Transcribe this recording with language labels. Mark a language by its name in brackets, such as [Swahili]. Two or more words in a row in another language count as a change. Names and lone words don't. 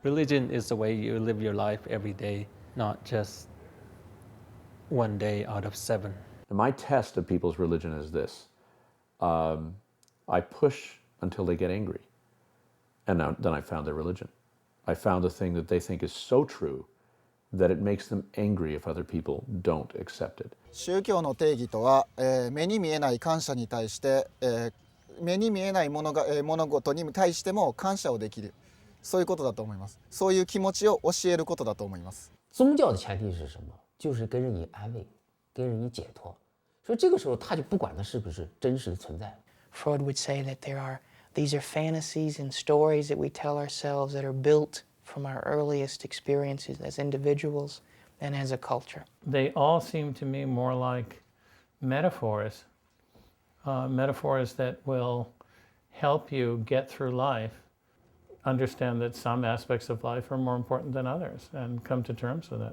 [English] Religion is the way you live your life every day, not just one day out of 7. My test of people's religion is this. I push until they get angry. And then I found their religion. I found a thing that they think is so true that it makes them angry if other people don't accept it. [Japanese] 宗教の定義とは、目に見えない感謝に対して、目に見えない物事に対しても感謝をできる。そういうことだと思います。そういう気持ちを教えることだと思います。 [Chinese] 宗教的前提是什么？就是给人以安慰，给人以解脱。所以这个时候他就不管它是不是真实的存在。 [English] Freud would say that these are fantasies and stories that we tell ourselves that are built from our earliest experiences as individuals and as a culture. They all seem to me more like metaphors, metaphors that will help you get through life, understand that some aspects of life are more important than others, and come to terms with it.